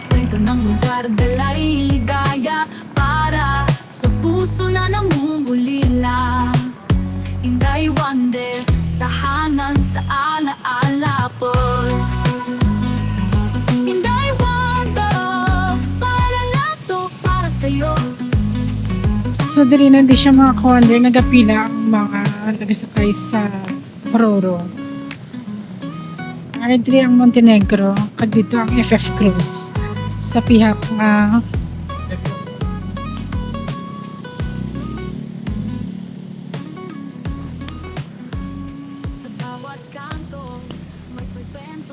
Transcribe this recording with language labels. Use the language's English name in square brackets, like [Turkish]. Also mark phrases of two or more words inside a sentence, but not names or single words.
[Filipino] Kwento ng lugar, dalay ligaya, para sa puso na namumulila. Inday Wonder, tahanan sa alaala po. Inday Wonder, para lato, para sa'yo. [Hiligaynon] So, diri na di siya mga ka-wonder, nagapila ang mga nagasakay sa Roro. Ari diri ang Montenegro, kag dito ang FF Cruise. Sa pihak nga [Filipino] Sa bawat kanto, may kwento.